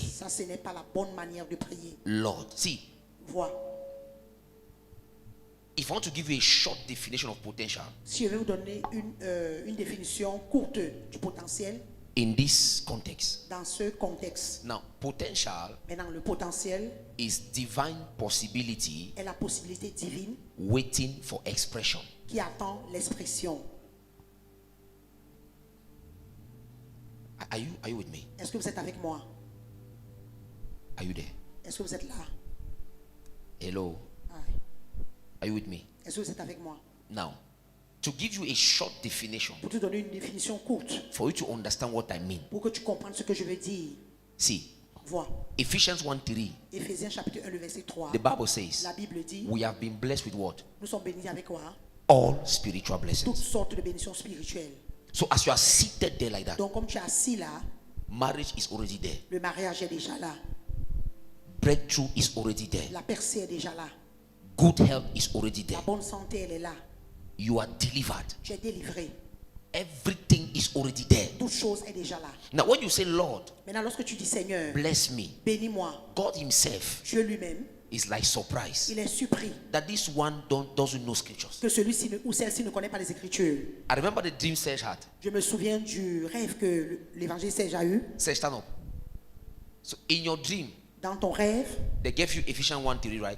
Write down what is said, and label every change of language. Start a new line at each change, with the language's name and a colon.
French: Ça, ce n'est pas la bonne manière de prier.
English: Lord, see,
French: Vois.
English: if I want to give you a short definition of potential
French: Si je vais vous donner une définition courte du potentiel
English: in this context.
French: dans ce contexte.
English: Now, potential
French: Maintenant, le potentiel
English: is divine possibility
French: est la possibilité divine
English: waiting for expression.
French: qui attend l'expression.
English: Are you with me?
French: Est-ce que vous êtes avec moi?
English: Are you there?
French: Est-ce que vous êtes là?
English: Hello? Aye. Are you with me?
French: Est-ce que vous êtes avec moi?
English: Now, to give you a short definition,
French: Pour te donner une définition courte,
English: for you to understand what I mean.
French: pour que tu comprennes ce que je veux dire,
English: See,
French: vois.
English: Ephesians 1:3,
French: Éphésiens chapitre 1, le verset 3.
English: the Bible says,
French: La Bible dit,
English: we have been blessed with what?
French: nous sommes bénis avec quoi?
English: All spiritual
French: Toutes
English: blessings.
French: sortes de bénédictions spirituelles.
English: So as you are seated there like that,
French: Donc comme tu es assis là,
English: marriage is already there.
French: le mariage est déjà là.
English: Breakthrough is already there.
French: La percée est déjà là.
English: Good health is already
French: La
English: there.
French: bonne santé, elle est là.
English: You are delivered.
French: Tu es délivré.
English: Everything is already there.
French: Toute chose est déjà là.
English: Now, when you say, Lord,
French: Maintenant, lorsque tu dis Seigneur,
English: bless me,
French: bénis-moi,
English: God Himself
French: Dieu lui-même,
English: is like surprised
French: il est surpris
English: that this one doesn't know scriptures.
French: que celui-ci ou celle-ci ne connaît pas les Écritures.
English: I remember the dream Serge had.
French: Je me souviens du rêve que l'évangile Serge a eu.
English: Serge, stand up. So, in your dream,
French: Dans ton rêve,
English: they gave you Ephesians 1:3, right?